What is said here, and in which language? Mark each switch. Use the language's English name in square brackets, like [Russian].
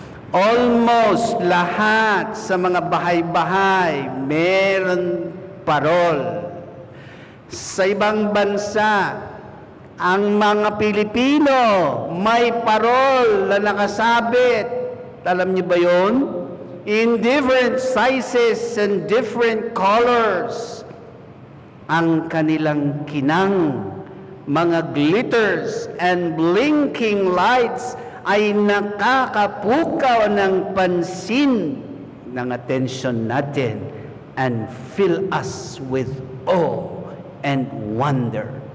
[Filipino] Almost lahat sa mga bahay-bahay meron parol. Sa ibang bansa, ang mga Pilipino may parol na nakasabit. Alam niyo ba yun? [English] in different sizes and different colors. [Filipino] Ang kanilang kinang, mga [English] glitters and blinking lights [Filipino] ay nakakapukaw ng pansin ng atensyon natin [English] and fill us with awe and wonder.